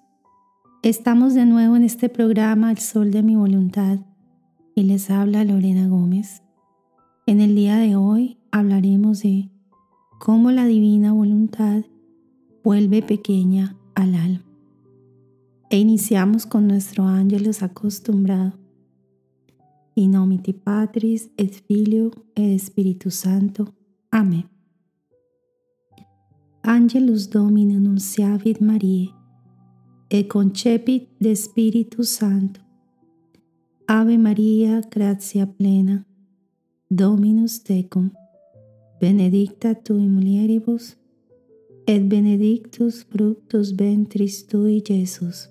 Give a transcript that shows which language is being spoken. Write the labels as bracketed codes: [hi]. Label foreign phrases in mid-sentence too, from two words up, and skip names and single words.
[es] Estamos de nuevo en este programa El Sol de mi Voluntad y les habla Lorena Gómez. En el día de hoy hablaremos de cómo la divina voluntad vuelve pequeña al alma. E iniciamos con nuestro ángelus acostumbrado. [la] In nomine Patris et Filio et Spiritus Sancto. Amén. Angelus Domini annunciavit Mariae, et concepit de Spiritus Sancto. Ave Maria, gratia plena, Dominus tecum, benedicta tu in mulieribus, et benedictus fructus ventris tui, Iesus.